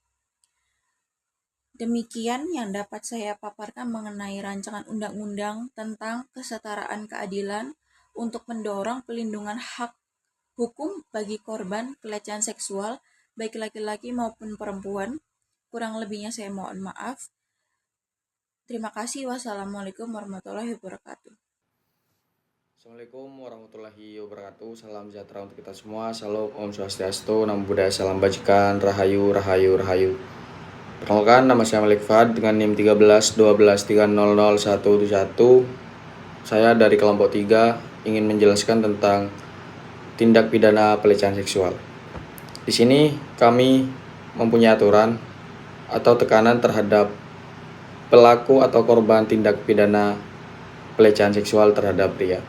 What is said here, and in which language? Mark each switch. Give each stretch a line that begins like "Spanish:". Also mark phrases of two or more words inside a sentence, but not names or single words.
Indonesian: Demikian yang dapat saya paparkan mengenai rancangan undang-undang tentang kesetaraan keadilan untuk mendorong pelindungan hak hukum bagi korban pelecehan seksual, baik laki-laki maupun perempuan. Kurang lebihnya saya mohon maaf. Terima kasih.
Arabic: والسلام عليكم ورحمة الله وبركاته. السلام عليكم ورحمة الله وبركاته.
Indonesian: Salam sejahtera untuk kita semua. Salam Om Swastiastu, Namo Buddhaya, Salam Bajikan, Rahayu, Rahayu, Rahayu. Perkenalkan, nama saya Malik Fad dengan NIM 13 12 300 171. Saya dari kelompok 3 ingin menjelaskan tentang tindak pidana pelecehan seksual. Di sini kami mempunyai aturan atau tekanan terhadap pelaku atau korban tindak pidana pelecehan seksual terhadap pria.